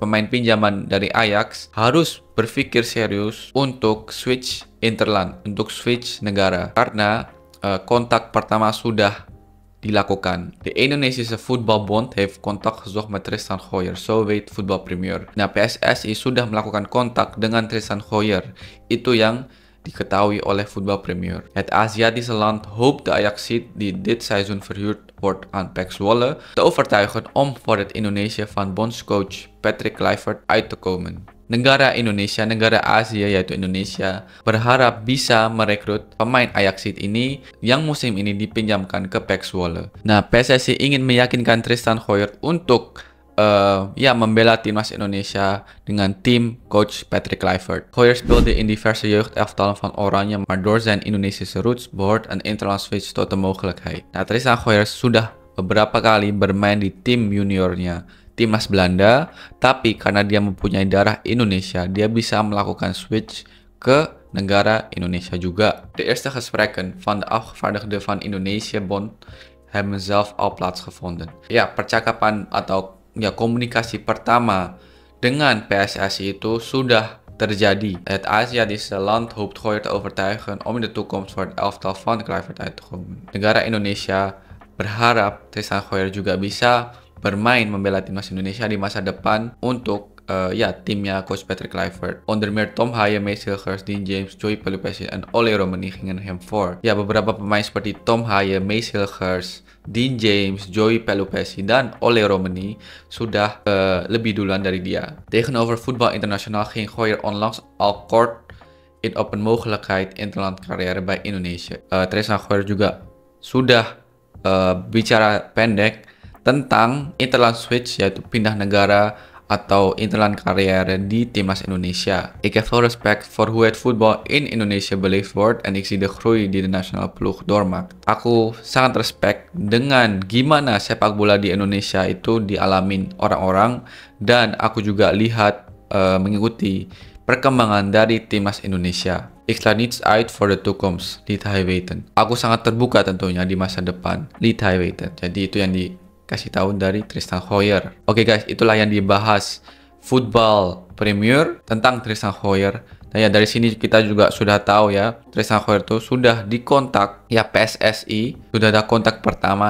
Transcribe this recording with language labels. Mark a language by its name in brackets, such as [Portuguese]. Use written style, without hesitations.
[Indonesian] Pemain pinjaman dari Ajax harus berpikir serius untuk switch interland, untuk switch negara, karena kontak pertama sudah dilakukan. [Dutch] De Indonesische Voetbalbond heeft contact gezocht met Tristan Hoyer, zo weet Football Premier. [Indonesian] Nah, PSSI sudah melakukan kontak dengan Tristan Hoyer. Itu yang diketahui oleh Football Premier. [Dutch] Het Aziatische land hoopt de Ajaxiet die dit seizoen verhuurd wordt aan PEC Zwolle te overtuigen om voor het Indonesië van bondscoach Patrick Kluivert uit te komen. [Indonesian] Negara Indonesia, negara Asia yaitu Indonesia, berharap bisa merekrut pemain Ajaxid ini yang musim ini dipinjamkan ke PEC Zwolle. Nah, PSSI ingin meyakinkan Tristan Hoyer untuk membela timnas Indonesia dengan tim coach Patrick Kluivert. [Dutch] Hoyer speelde in diverse jeugdelftallen van Oranje, maar door zijn Indonesische roots behoort een interland switch tot de mogelijkheid. [Indonesian] Nah, Tristan Hoyer sudah beberapa kali bermain di tim juniornya timnas Belanda, tapi karena dia mempunyai darah Indonesia, dia bisa melakukan switch ke negara Indonesia juga. [Dutch] De eerste gesprekken van de afgevaardigden van Indonesië Bond hebben zelf al plaatsgevonden. [Indonesian] Ya, percakapan atau ya komunikasi pertama dengan PSSI itu sudah terjadi. [Dutch] Het Aziatische land hoopt Gooijer te overtuigen om in de toekomst voor het elftal van Kluivert uit te komen. [Indonesian] Negara Indonesia berharap Tristan Gooijer juga bisa bermain membela timnas Indonesia di masa depan untuk timnya coach Patrick Kluivert. [Dutch] Onder meer Tom Haaien, Mees Hilgers, Dean James, Joey Pelupessy en Ole Romani gingen hem voor. [Indonesian] Ya, beberapa pemain seperti Tom Haaien, Mees Hilgers, Dean James, Joey Pelupessy dan Ole Romani sudah lebih duluan dari dia. [Dutch] Tegenover Voetbal Internationaal ging Gooijer onlangs al kort in op een mogelijkheid interland carrière bij Indonesië. [Indonesian] Tristan Gooijer juga sudah bicara pendek tentang interland switch, yaitu pindah negara atau interland carrière di timnas Indonesia. [Dutch] Ik heb veel respect voor hoe het voetbal in Indonesia beleefd wordt en ik zie de groei die de nasionale ploeg doormaakt. [Indonesian] Aku sangat respect dengan gimana sepak bola di Indonesia itu dialamin orang-orang, dan aku juga lihat mengikuti perkembangan dari timnas Indonesia. [Dutch] Ik sluit niets uit voor de toekomst, liet hij weten. [Indonesian] Aku sangat terbuka tentunya di masa depan, [Dutch] liet hij weten. [Indonesian] Jadi itu yang dikasih tahu dari Tristan Gooijer. Oke guys, itulah yang dibahas Football Premier tentang Tristan Gooijer. Nah ya, dari sini kita juga sudah tahu ya, Tristan Gooijer tuh sudah dikontak ya PSSI, sudah ada kontak pertama.